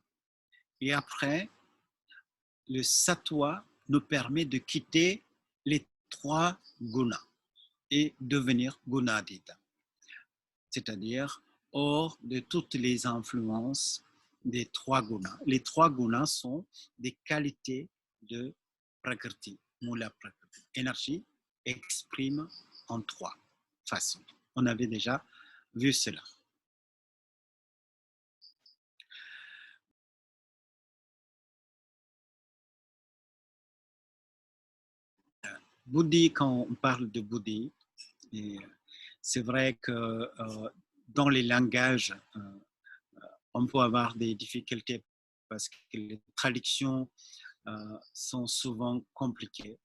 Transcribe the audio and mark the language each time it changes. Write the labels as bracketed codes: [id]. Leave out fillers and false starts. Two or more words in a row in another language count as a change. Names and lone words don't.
[fr] Et après, le sattva nous permet de quitter les trois gunas et devenir gunadita, c'est-à-dire hors de toutes les influences des trois gunas. Les trois gunas sont des qualités de prakriti, [sa] mula prakriti. [fr] Énergie exprime en trois façons. On avait déjà vu cela. Buddhi, quand on parle de Buddhi, c'est vrai que dans les langages, on peut avoir des difficultés parce que les traductions sont souvent compliquées.